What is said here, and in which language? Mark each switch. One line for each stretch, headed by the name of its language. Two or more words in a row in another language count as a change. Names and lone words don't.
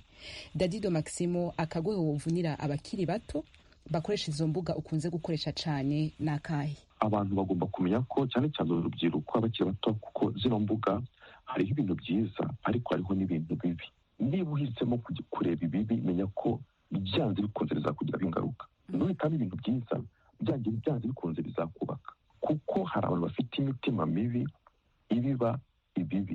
Rundi: Dadido Maximo, akagohe wovunira abakiri bato bakoresha izo mbuga ukunze gukoresha cane nakahe?
Kinyarwanda: Abantu bagomba kumenya ko cyane cyane urubyiruko abakiri bato, kuko zino mbuga hariho ibintu byiza ariko hariho n'ibintu bibi. niba uhisemo kujya kureba ibibi menya ko byanze bikunze bizakugiraho ingaruka. Nuhitamo ibintu byiza byanze bikunze bizakubaka, kuko hari abantu bafite imitima mibi ibiba ibibi.